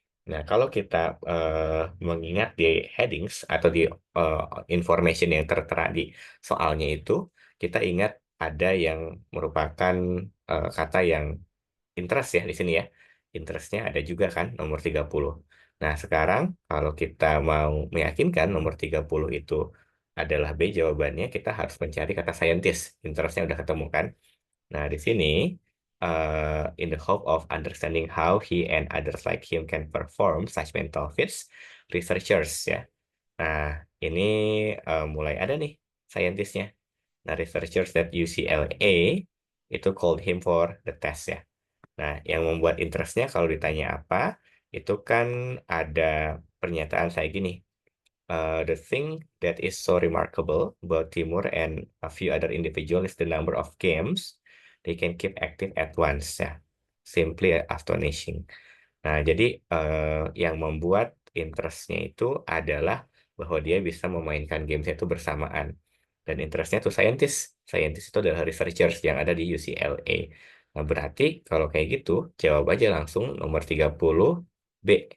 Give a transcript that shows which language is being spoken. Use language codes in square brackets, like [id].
[id] Nah, kalau kita mengingat di headings atau di eh, information yang tertera di soalnya itu, kita ingat ada yang merupakan kata yang interest ya di sini ya. Interestnya ada juga kan nomor 30. Nah, sekarang kalau kita mau meyakinkan nomor 30 itu adalah B jawabannya, kita harus mencari kata scientist. Interestnya udah ketemu kan? Nah, di sini [en] in the hope of understanding how he and others like him can perform such mental feats, researchers ya. [id] Nah, ini mulai ada nih scientistnya. [en] Nah, researchers at UCLA itu called him for the test ya. [id] Nah, yang membuat interestnya kalau ditanya apa, itu kan ada pernyataan saya gini. [en] The thing that is so remarkable about Timur and a few other individuals is the number of games they can keep active at once ya. Simply astonishing. [id] Nah, jadi yang membuat interestnya itu adalah bahwa dia bisa memainkan gamesnya itu bersamaan. Dan interestnya itu scientist. Scientist itu adalah researchers yang ada di UCLA. Nah, berarti kalau kayak gitu, jawab aja langsung nomor 30 B.